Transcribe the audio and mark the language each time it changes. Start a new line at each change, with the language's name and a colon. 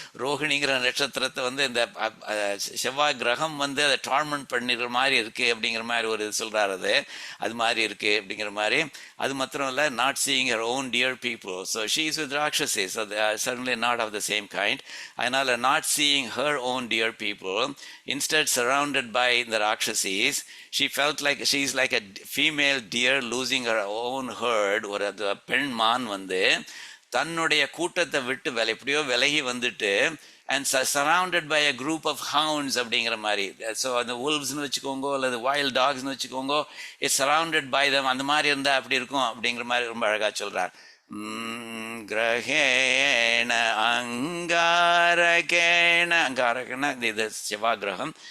Tamil: ரோஹிணிங்கிற நட்சத்திரத்தை வந்து இந்த செவ்வாய் கிரகம் வந்து அதை டார்மெண்ட் பண்ணிடுற மாதிரி இருக்குது அப்படிங்கிற மாதிரி ஒரு இது சொல்கிறார். அது மாதிரி இருக்குது அப்படிங்கிற மாதிரி. அது மாத்திரம் இல்லை,
English: Not seeing her own dear people. So she is with rakshasi, so they are certainly not of the same kind. அதனால் not seeing her own dear people, instead surrounded by the Rakshasas, she felt like she is like a female deer losing her own herd.
Tamil: ஒரு பெண் மான் வந்து தன்னுடைய கூட்டத்தை விட்டு எப்படியோ விலகி வந்துட்டு
English: and surrounded by a group of hounds
Tamil: அப்படிங்கிற மாதிரி. ஸோ அந்த wolvesனு வச்சுக்கோங்க அல்லது wild dogsனு வச்சுக்கோங்க,
English: It's surrounded by them.
Tamil: அந்த மாதிரி இருந்தால் அப்படி இருக்கும் அப்படிங்கிற மாதிரி ரொம்ப அழகாக சொல்கிறார். கிரகேண அங்காரகேண, அங்காரகேண இது செவ்வாய் கிரகம்.